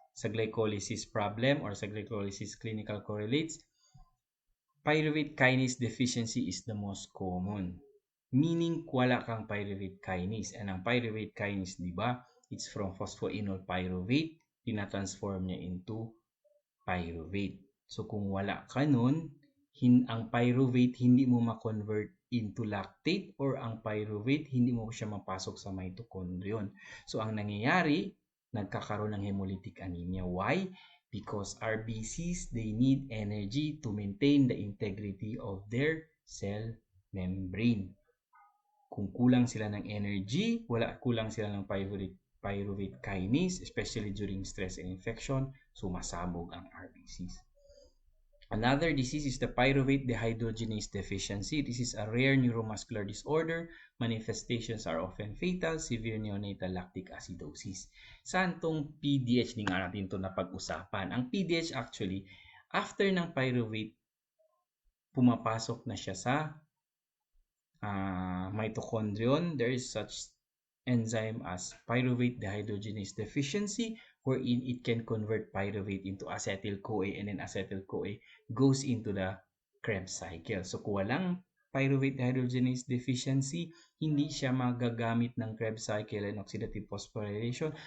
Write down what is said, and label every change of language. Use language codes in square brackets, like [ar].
[en] Sa glycolysis problem [tl] or sa [en] glycolysis clinical correlates, pyruvate kinase deficiency is the most common. [tl] Meaning, wala kang pyruvate kinase. And ang pyruvate kinase, di ba? [en] It's from phosphoenol pyruvate. [tl] Tina-transform niya into pyruvate. So, kung wala ka nun, ang pyruvate hindi mo ma-convert into lactate or ang pyruvate hindi mo siya mapasok sa mitochondrion. So, ang nangyayari, nagkakaroon ng hemolytic anemia. [en] Why? Because RBCs, they need energy to maintain the integrity of their cell membrane. Kung kulang sila ng energy, kulang sila ng pyruvate kinase, especially during stress and infection, sumasabog ang RBCs. Another disease is the pyruvate dehydrogenase deficiency. This is a rare neuromuscular disorder. Manifestations are often fatal, severe neonatal lactic acidosis. [tl] Saan tong PDH? Di nga natin ito napag-usapan. Ang PDH [en] actually, after [tl] ng pyruvate, pumapasok na siya sa mitochondrion. [en] There is such enzyme as pyruvate dehydrogenase deficiency, wherein it can convert pyruvate into acetyl-CoA, and then acetyl-CoA goes into the Krebs cycle. [tl] So kung walang pyruvate dehydrogenase deficiency, hindi siya magagamit ng Krebs cycle [en] and oxidative phosphorylation.